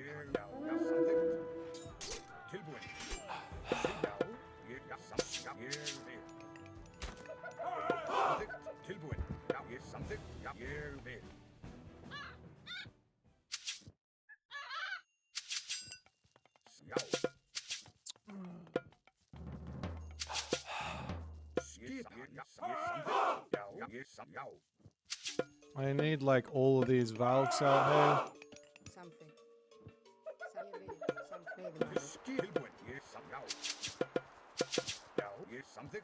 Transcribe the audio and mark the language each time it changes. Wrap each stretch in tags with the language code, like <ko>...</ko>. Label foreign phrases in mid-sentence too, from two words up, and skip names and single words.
<is>Já, samþykkt. Tilbúin. Já, samþykkt. Ég vil. Samþykkt. Tilbúin. Já, samþykkt. Já, ég vil. Já.</is> <en>I need like all of these valves out Something. here.</en>